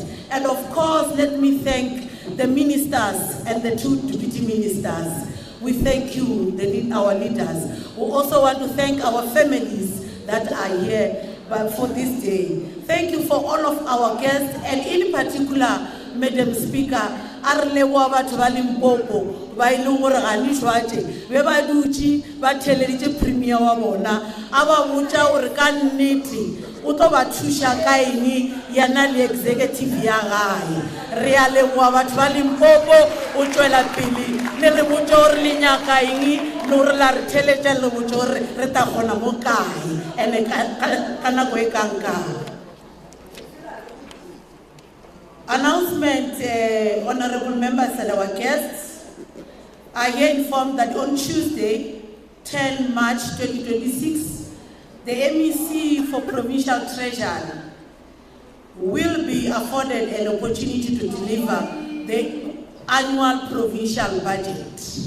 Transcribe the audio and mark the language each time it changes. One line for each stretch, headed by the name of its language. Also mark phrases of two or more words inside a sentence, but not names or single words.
English: And of course, let me thank the ministers and the two deputy ministers. We thank you, our leaders. We also want to thank our families that are here for this day. Thank you for all of our guests, and in particular, Madam Speaker,
Northern Sotho: Arlewa batho ba Limpopo ba ile gore ga ni shwate be ba dutse ba theleditse premier wa bona a ba botsa gore ka nnete o tlo ba thusha ka eng yana le executive ya gae. Re a leboga batho ba Limpopo o tswela pele le re botsa gore le nyaka eng le gore la re theletša le botsa gore re ta kgona mo kae ene ka nako e kang kang.
English: Announcement, honorable members and our guests. I here informed that on Tuesday, 10 March 2026, the MEC for Provincial Treasury will be afforded an opportunity to deliver the annual provincial budget.